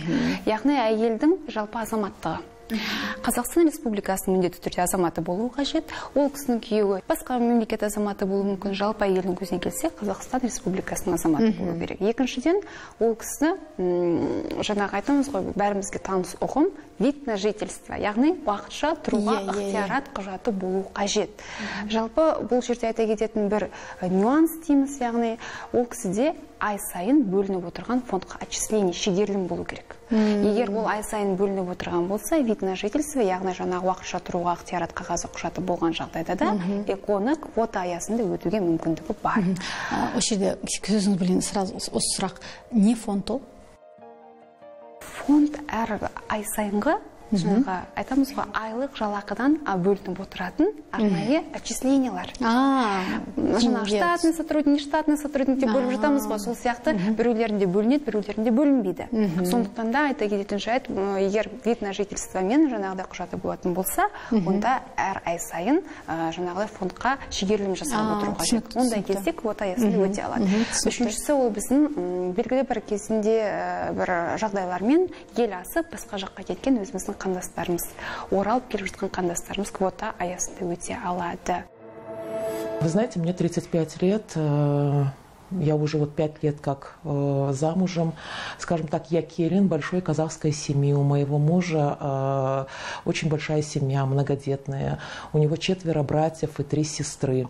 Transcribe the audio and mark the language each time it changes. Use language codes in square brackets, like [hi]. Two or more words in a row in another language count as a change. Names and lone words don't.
[kk] Яғни әйелдің жалпы азаматтығы. Қазақстан Республикасының міндетті түрде азаматы болуы қажет. Ол кісінің күйеуі басқа мемлекет азаматы болуы мүмкін. Жалпы әйелдің көзіне келсе, Қазақстан Республикасының азаматы болуы керек. Екіншіден, ол кісі жаңағы айтамыз ғой, бәрімізге таныс ұғым [ru] вид на жительство, [kk] яғни уақытша тұруға ықтиярат құжаты болуы қажет. Жалпы бұл жерде айта кететін бір нюанс дейміз, яғни ол кісіде ай сайын бөлініп отырған фондқа отчисление шегерілім болу керек. Егер ол ай сайын бөлініп отырған болса, [ru] вид на жительство, [kk] яғни жаңағы уақытша тұруға ықтиярат қағазы құжаты болған жағдайда да эконы квота аясында өтуге мүмкіндігі бар. Осы жерде көзіңіз білен сразу осы сұрақ: не фонд ол? Фонд әр ай сайынғы жаңағы айтамыз ғой айлық жалақыдан бөлініп отыратын арнайы отчислениялар. Жаңағы [ru] штатный сотрудник, нештатный сотрудник [kk] деп бөліп жатамыз ғой, сол сияқты біреулерінде бөлінеді, біреулерінде бөлінбейді. Сондықтан да айта кететін жайт, егер [ru] вид на жительство [kk] мен жаңағыдай құжаты болатын болса, онда әр ай сайын жаңағыдай фондқа шегерілім жасалып отыру қажет. Ондай кезде квота аясында өте алады. Үшіншісі ол біздің белгілі бір кезінде бір жағдайлармен ел асып басқа жаққа кеткен өзіміздің қандастарымыз, оралып келіп жатқан қандастарымыз квота аясында өте алады. [ru] Вы знаете, мне 35 лет, я уже 5 лет как замужем. Скажем так, я керен большой казахской семьи. У моего мужа очень большая семья, многодетная. У него 4 братьев и 3 сестры.